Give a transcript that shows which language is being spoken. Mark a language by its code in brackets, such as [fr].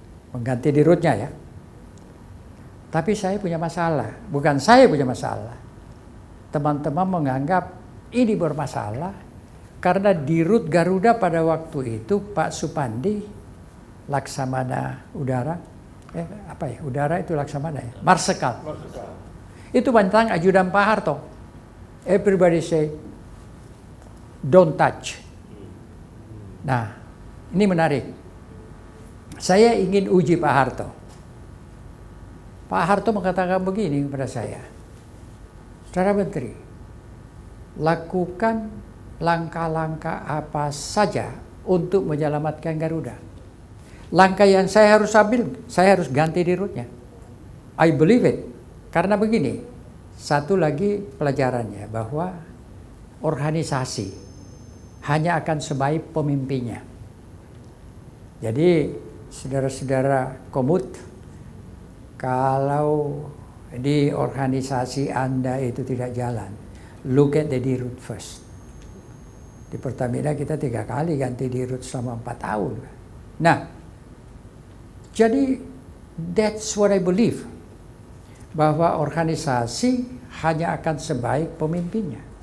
[id] Mengganti dirutnya ya. Tapi saya punya masalah, bukan saya punya masalah. Teman-teman menganggap ini bermasalah karena dirut Garuda pada waktu itu Pak Supandi, Laksamana Udara, Udara itu Laksamana ya, Marsikal. Itu bantang ajudan Pak Harto. [en] Everybody say, don't touch. [id] Nah, ini menarik. Saya ingin uji Pak Harto. Pak Harto mengatakan begini kepada saya, Saudara Menteri, lakukan langkah-langkah apa saja untuk menyelamatkan Garuda. Langkah yang saya harus ambil, saya harus ganti dirutnya. [en] I believe it. [id] Karena begini, satu lagi pelajarannya bahwa organisasi hanya akan sebaik pemimpinnya. Jadi saudara-saudara komut, kalau di organisasi Anda itu tidak jalan, [en] look at the dirut first. [id] Di Pertamina kita 3 kali ganti dirut selama 4 tahun. Nah, jadi [en] that's what I believe. [id] Bahwa organisasi hanya akan sebaik pemimpinnya.